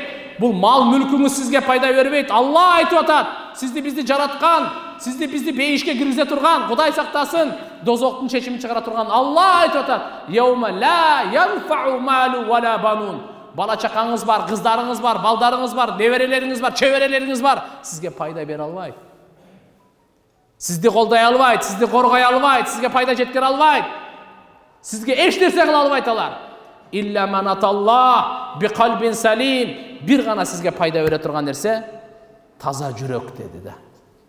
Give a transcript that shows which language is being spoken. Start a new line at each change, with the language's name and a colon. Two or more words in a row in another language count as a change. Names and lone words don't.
Kyrgyz: Бул мал мүлкүңүз сизге пайда бербейт. Алла айтып атат. Сизди бизди жараткан, сизди бизди бейишке киргизе турган, Кудай сактасын, дозоктун чечимин чыгара турган Алла айтып атат.
Arabic: يوم لا ينفع مال ولا بنون.
Kyrgyz: Бала чакаңыз бар, кыздарыңыз бар, балдарыңыз бар, неберелериңиз бар, чөберелериңиз бар, сизге пайда бере албайт. Сизди колдой албайт, сизди коргой албайт, сизге пайда жеткире албайт. Сизге эч нерсе кыла албайт алар.
Arabic: إلا من أتى الله بقلب سليم.
Kyrgyz: Бир гана сизге пайда бере турган нерсе таза жүрөк деди да.